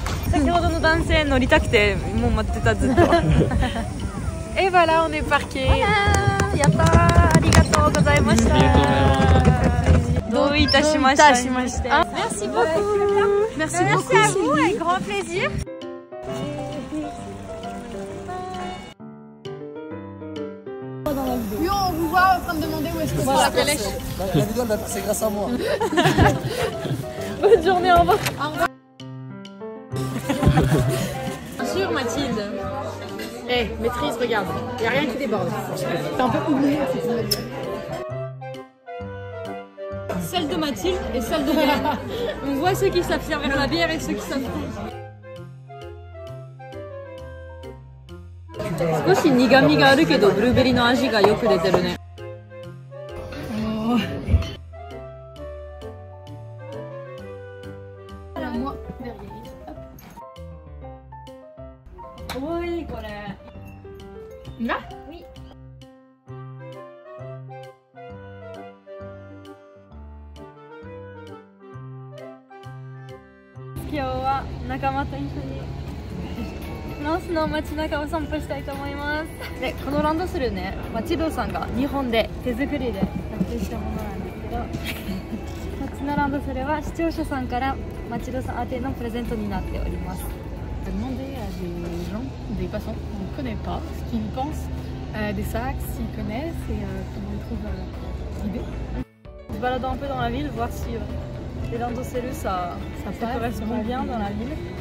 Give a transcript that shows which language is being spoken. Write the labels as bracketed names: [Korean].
[Japanese] 先ほどの男性乗りたくてもう待ってたずっと。 [French] Et voilà, on est parqué. [Japanese] やったー、ありがとうございました。ありがとうございます。どういたしまして。 [French] Merci beaucoup. Merci beaucoup à vous, avec grand plaisir. Oui, on vous voit en train de demander où est-ce que c'est la calèche. La vidéo, c'est grâce à moi. Bonne journée, au revoir. Bien sûr, Mathilde. Eh, maîtrise, regarde. Il n'y a rien qui déborde. T'es un peu oublié. Celle de Mathilde et celle de Hélène. On voit ceux qui savent servir la bière et ceux qui savent pas. [Japanese] 少し苦味があるけどブルーベリーの味がよく出てるね。 [French] Moi, [Japanese] かわいいこれ。な今日は仲間と一緒にフランスの街中を散歩したいと思います。で、このランドセルね、千堂さんが日本で手作りで作成したものなんですけど、こっちのランドセルは視聴者さんから千堂さん宛てのプレゼントになっております。 [French] J'ai demandé à des gens, des passants qu'on ne connaît pas, ce qu'ils pensent des sacs, s'ils connaissent et comment ils trouvent l'idée. On se balade un peu dans la ville, voir si les landosellus ça correspond bien dans la ville.